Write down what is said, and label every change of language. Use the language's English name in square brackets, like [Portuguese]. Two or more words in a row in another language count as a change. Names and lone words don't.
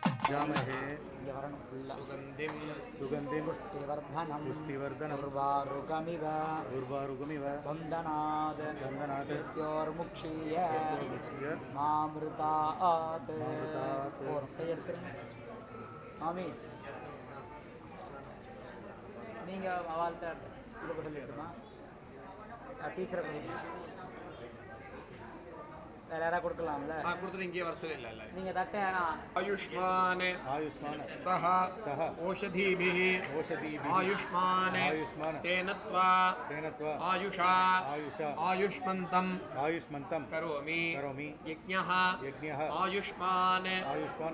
[Sanskrit] यजामहे [Tamil] இங்கே வரணும் ஃபுல்லாக [Sanskrit] सुगन्धिं सुगन्धिं புஷ்டிவர்தனம் पुष्टिवर्धनम् உர்வாருகமிவ उर्वारुकमिव வந்தனாத वन्दनात् மிருத்யோர்முக்ஷீய मुक्ष्य மாமிருதாத் மாமிருதாத். [Tamil] ஒரு கை எடுத்துருங்க மாமி நீங்கள் அவள்கிட்ட கொடுக்க சொல்லிட்டுமா டீச்சரை கொடுங்க வேறு யாராவது கொடுக்கலாம்ல கொடுத்துட்டு இங்கே வர சொல்லல எல்லாரும் நீங்கள் தட்டை [Sanskrit] आयुष्मान आयुष्मान सह सह औषधीभिः औषधीभिः आयुष्मान आयुष्मान तेन त्वा तेन त्वा आयुषा आयुषा आयुष्मन्तम् आयुष्मन्तं करोमि करोमि यज्ञः यज्ञः आयुष्मान आयुष्मान